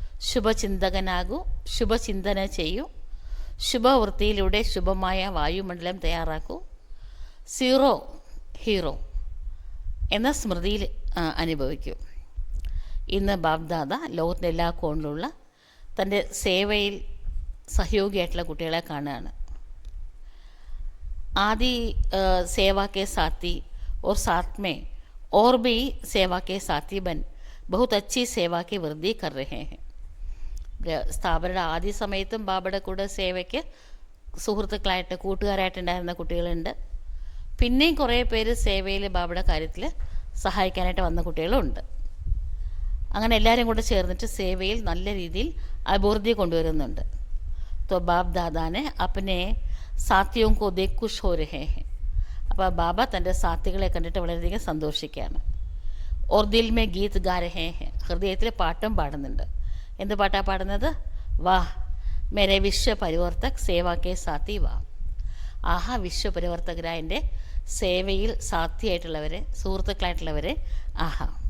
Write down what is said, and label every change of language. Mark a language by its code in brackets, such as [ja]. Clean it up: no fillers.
[ml] ശുഭചിന്തകനാകൂ, ശുഭചിന്തന ചെയ്യൂ. ശുഭവൃത്തിയിലൂടെ ശുഭമായ വായുമണ്ഡലം തയ്യാറാക്കൂ. Zero hero എന്ന സ്മൃതിയിൽ അനുഭവിക്കൂ. ഇന്ന് ബാബ്ദാദ ലോകത്തിൻ്റെ എല്ലാ കോണിലുള്ള തൻ്റെ സേവയിൽ സഹയോഗിയായിട്ടുള്ള കുട്ടികളെ കാണുകയാണ്. [hi] आदि सेवा के साथी और साथ में और भी सेवा के साथी बन बहुत अच्छी सेवा की वृद्धि कर रहे हैं. [ml] സ്ഥാപനയുടെ ആദ്യ സമയത്തും ബാബയുടെ കൂടെ സേവയ്ക്ക് സുഹൃത്തുക്കളായിട്ട് കൂട്ടുകാരായിട്ടുണ്ടായിരുന്ന കുട്ടികളുണ്ട്. പിന്നെയും കുറേ പേര് സേവയിൽ ബാബയുടെ കാര്യത്തിൽ സഹായിക്കാനായിട്ട് വന്ന കുട്ടികളുണ്ട്. അങ്ങനെ എല്ലാവരും കൂടെ ചേർന്നിട്ട് സേവയിൽ നല്ല രീതിയിൽ അഭിവൃദ്ധി കൊണ്ടുവരുന്നുണ്ട്. [hi] तो बाप दादा ने अपने साथियों को देख खुश हो रहे हैं. [ml] അപ്പോൾ ബാബ തൻ്റെ സാഥികളെ കണ്ടിട്ട് വളരെയധികം സന്തോഷിക്കുകയാണ്. [hi] ഓർ ദിൽ മേ ഗീത് ഗാ രഹേ ഹെ. [ml] ഹൃദയത്തിൽ പാട്ടും പാടുന്നുണ്ട്. എന്ത് പാട്ടാണ് പാടുന്നത്? [hi] വാഹ് മേരെ വിശ്വപരിവർത്തക് സേവാ കെ സാത്തി വാ. [ml] ആഹാ, വിശ്വപരിവർത്തകരായ എൻ്റെ സേവയിൽ സാഥിയായിട്ടുള്ളവരെ, സുഹൃത്തുക്കളായിട്ടുള്ളവരെ ആഹാ.